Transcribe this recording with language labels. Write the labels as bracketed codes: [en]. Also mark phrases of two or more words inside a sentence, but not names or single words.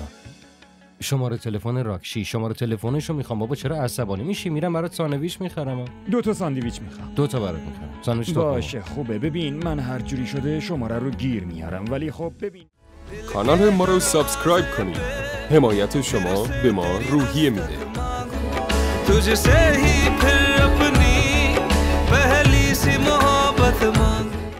[fa] شماره تلفن راکشی، شماره تلفنشو میخوام. بابا چرا عصبانی میشی؟ میرم برات ساندویچ میخرم. 2 ساندویچ میخوام. 2 برات میخرم. ساندویچ باشه خوبه. ببین من هر جوری شده شماره رو گیر میارم، ولی خب ببین کانال ما رو سابسکرایب کنید. حمایت شما به ما روحیه میده. [ur] تجھ سے ہی پھر اپنی پہلی سی محبت مانگ